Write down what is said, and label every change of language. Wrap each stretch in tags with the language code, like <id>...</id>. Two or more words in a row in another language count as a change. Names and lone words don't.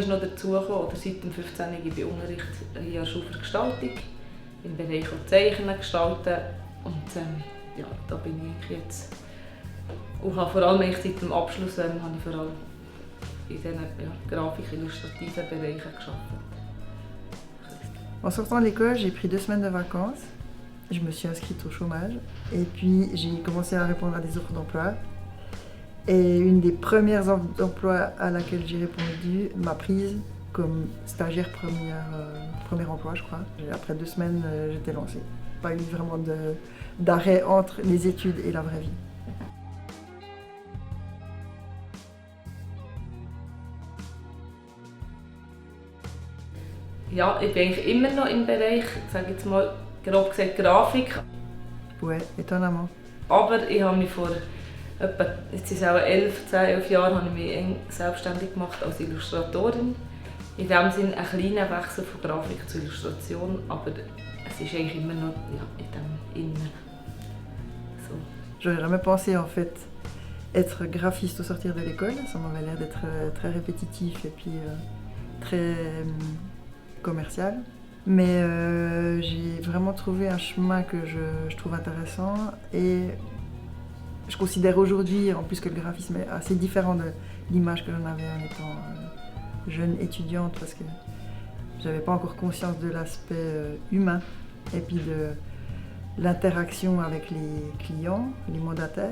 <de>ist noch dazugekommen, oder seit dem 15. gebe ich Unterricht hier an der Schule für Gestaltung, im Bereich Zeichnen, Gestalten. Und da bin ich jetzt. Und habe vor allem seit dem Abschluss habe ich vor allem in diesen grafik-illustrativen Bereichen gearbeitet.</de> <fr>En sortant de l'école, j'ai pris 2 semaines de vacances. Je me suis inscrite au chômage et puis j'ai commencé à répondre à des offres d'emploi. Et une des premières offres d'emploi à laquelle j'ai répondu m'a prise comme stagiaire premier emploi, je crois. Et après 2 semaines, j'étais lancée. Pas eu vraiment d'arrêt entre les études et la vraie vie.</fr> <de>Ja, ich bin eigentlich immer noch im Bereich, sage jetzt mal, grob gesagt Grafik.</de> <fr>Ouais, étonnamment.</fr> <de>Aber ich habe mich vor etwa, jetzt ist es auch 11 Jahren, habe ich mich selbstständig gemacht als Illustratorin. In dem Sinne ein kleiner Wechsel von Grafik zu Illustration, aber es ist eigentlich immer noch in dem Innen. So.</de> <fr>J'aurais jamais pensé en fait être graphiste au sortir de l'école. Ça m'avait l'air d'être très répétitif et puis très commercial. Mais j'ai vraiment trouvé un chemin que je trouve intéressant et je considère aujourd'hui en plus que le graphisme est assez différent de l'image que j'en avais en étant jeune étudiante parce que j'avais pas encore conscience de l'aspect humain et puis de l'interaction avec les clients, les mandataires.</fr>